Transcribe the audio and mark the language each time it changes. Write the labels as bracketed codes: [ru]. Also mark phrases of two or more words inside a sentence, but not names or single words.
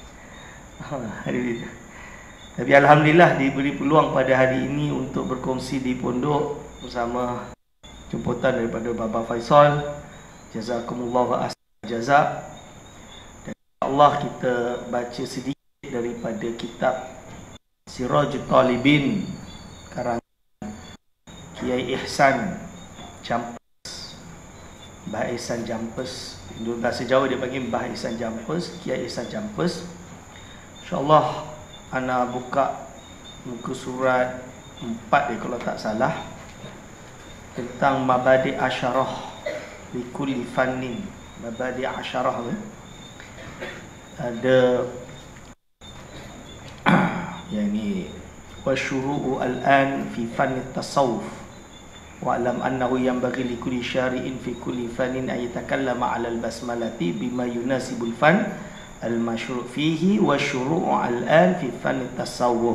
[ms] Tapi Alhamdulillah diberi peluang pada hari ini untuk berkongsi di pondok bersama jemputan daripada Baba Faisal. [ar] جزاكم الله أحسن الجزاء. [ms] Dan insya-Allah kita baca sedikit daripada kitab Sirajul Talibin karangan Kiai Ihsan Jampes, Mbah Ihsan Jampes. Bahasa Jawa dia panggil Mbah Ihsan Jampes, Kiai Ihsan Jampes. InsyaAllah ana buka muka surat 4 dia kalau tak salah, tentang [ar] مبادئ عشرة لكل فن. مبادئ عشرة [ms] tu ada yang ni, [ar] وشرع الآن في فن التصوف واعلم أنه ينبغي لكل شارع في كل فن أن يتكلم على البسملة بما يناسب الفن المشروع فيه وشرع الآن في فن التصوف.